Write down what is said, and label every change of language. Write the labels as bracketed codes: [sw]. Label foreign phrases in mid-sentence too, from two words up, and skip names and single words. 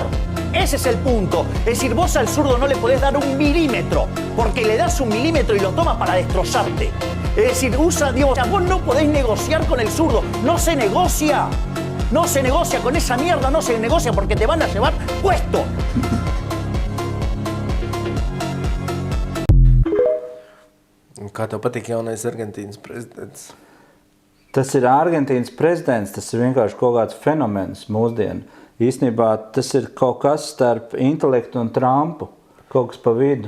[es] Ese es el punto. Es decir, vos al zurdo no le podés dar un milímetro, porque le das un milímetro y lo tomas para destrozarte. Es decir, vos no podés negociar con el zurdo. No se negocia. No se negocia con esa mierda, no se negocia porque te van a llevar puesto. [lv] Kā tev patīk jaunais Argentīnas prezidents? Tas ir Argentīnas prezidents, tas ir vienkārši kaut kāds fenomens mūsdienu. Īstenībā tas ir kaut kas starp intelektu un Trumpu, kaut kas pa vidu.